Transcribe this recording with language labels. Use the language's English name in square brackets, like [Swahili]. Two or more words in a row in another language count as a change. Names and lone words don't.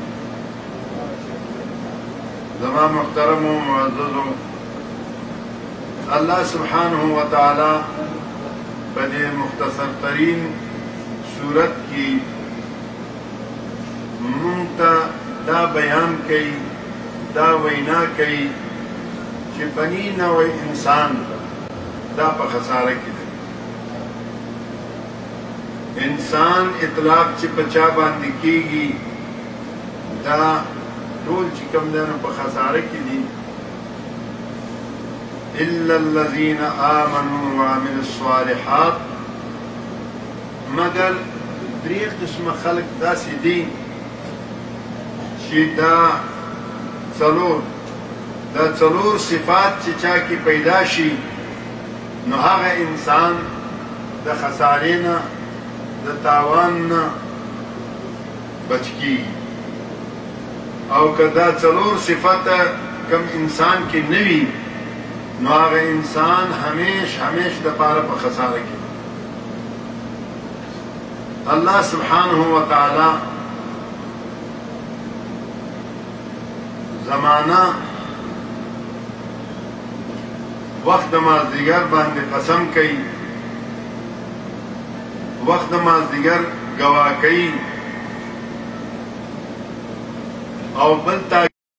[Pashto] زما محترم و معززو [Arabic] الله سبحانه وتعالى [Pashto] په دې مختصر ترین صورت کی مونږ دا بیان کوي دا وینا کوي چې بنی نوع انسان دا په خساره کې دی. انسان اطلاق چې په چا باندې کېږي دا ټول چې کوم دی نو په خساره کې دي. [Arabic] الا الذين آمنوا وعملوا الصالحات [Pashto] مگر درې قسمه خلق داسې دي چې دا څلور صفات چې چا کې پیدا شي نو هغه انسان د خسارې نه د تاوان نه بچ کیږي. او که دا څلور صفات کم انسان کې نه وي نو هغه انسان همیش دپاره په خساره کې. [Arabic] الله سبحانه وتعالى [Pashto] زمانہ وقت د مازدیګر باندې قسم کوي، وقت د مازدیګر ګواه کوي او بل